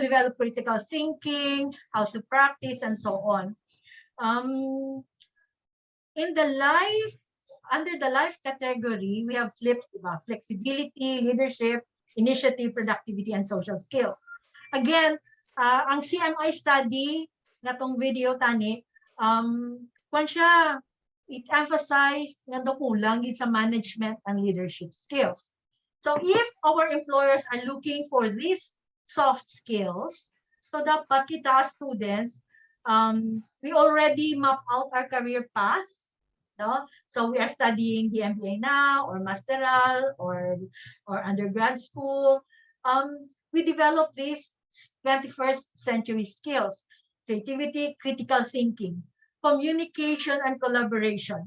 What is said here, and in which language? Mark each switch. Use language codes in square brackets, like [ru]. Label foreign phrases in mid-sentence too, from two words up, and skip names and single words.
[en] develop critical thinking, how to practice, and so on. In the life, under the life category, we have flips, diba? Flexibility, leadership, initiative, productivity, and social skills. Again, [hil] ang CMI study, nga tong video tani, kwan siya, [en] it emphasized [hil] nga do kulang sa [en] management and leadership skills. So if our employers are looking for these soft skills, [hil] so dapat kita [en] as students, we already map out our career path. No? So we are studying DMBA now, or masteral, or undergrad school. We develop these 21st century skills: creativity, critical thinking, communication and collaboration.